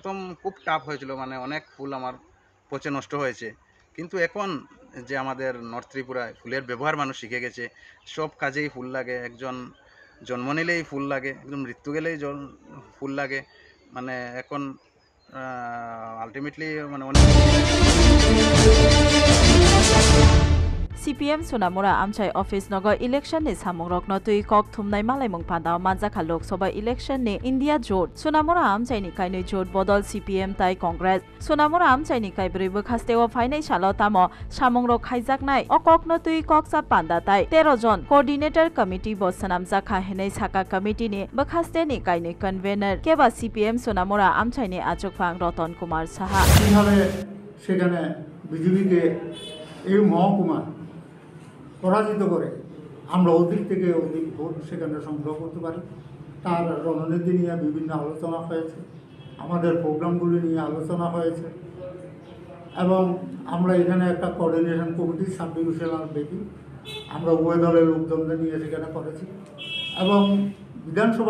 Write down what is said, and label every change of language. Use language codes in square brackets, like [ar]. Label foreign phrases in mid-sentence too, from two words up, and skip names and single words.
[bn] প্রথম খুব টাফ হয়েছিল, অনেক ফুল আমার পচে নষ্ট হয়েছে। কিন্তু এখন যে আমাদের নর্থ ত্রিপুরায় ফুলের ব্যবহার মানুষ শিখে গেছে, সব কাজেই ফুল লাগে। একজন জন্ম নিলেই ফুল লাগে, একদম মৃত্যু গেলেই ফুল লাগে। এখন আলটিমেটলি অনেক [trp] CPM Sonamura Amchai Office Nogo Election ni samung rokno tui kok thumnai malaimung pandao manjakha Lok Sabha Election ni India Jot Sonamura Amchai ni kainoi jot bodol CPM tai Congress Sonamura Amchai ni kaibrui bukhastewo phainai salo tamo samung rok khaijaknai okokno tui koksa panda tai 13 jon [en] Coordinator Committee [trp] bo sanamjakha henai saka committee ni bukhaste ni kainoi convener keba CPM Sonamura Amchai ni achukphang Ratan Kumar Saha [bn] কিভাবে সেখানে বিজেপিকে এই মহকুমা পরাজিত করে আমরা অধিক থেকে অধিক ভোট সেখানে সংগ্রহ করতে পারি তার রণনীতি নিয়ে বিভিন্ন আলোচনা হয়েছে, আমাদের প্রোগ্রামগুলি নিয়ে আলোচনা হয়েছে এবং আমরা এখানে একটা [en] coordination committee sub divisional [bn] ব্যাপী আমরা উভয় দলের লোকজনদের নিয়ে সেখানে করেছি এবং বিধানসভা